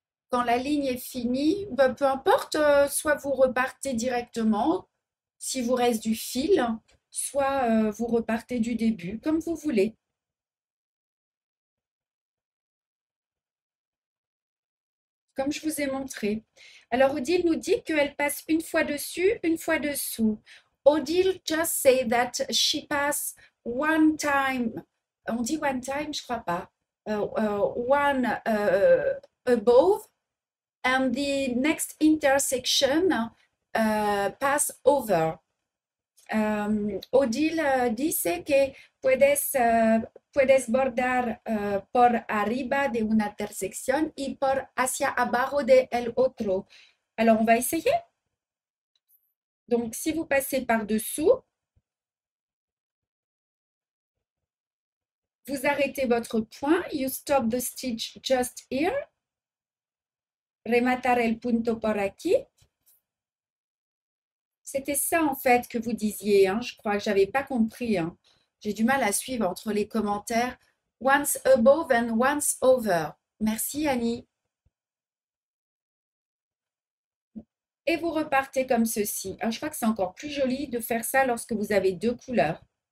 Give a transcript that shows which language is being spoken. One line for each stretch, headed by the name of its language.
French: Quand la ligne est finie, bah, peu importe, soit vous repartez directement, si vous reste du fil, soit vous repartez du début, comme vous voulez. Comme je vous ai montré. Alors, Odile nous dit qu'elle passe une fois dessus, une fois dessous.
English: Odile just say that she pass one time.
French: On dit
English: one time,
French: je crois pas.
English: One above and the next intersection pass over.
Spanish: Odile dice que puedes bordar por arriba de una intersección y por hacia abajo de el otro.
French: Alors, on va essayer. Donc, si vous passez par-dessous, vous arrêtez votre point.
English: You stop the stitch just here.
Spanish: Rematar el punto por aquí.
French: C'était ça en fait que vous disiez, hein. Je crois que je n'avais pas compris, hein. J'ai du mal à suivre entre les commentaires.
English: Once above and once over.
French: Merci Annie. Et vous repartez comme ceci. Alors, je crois que c'est encore plus joli de faire ça lorsque vous avez deux couleurs.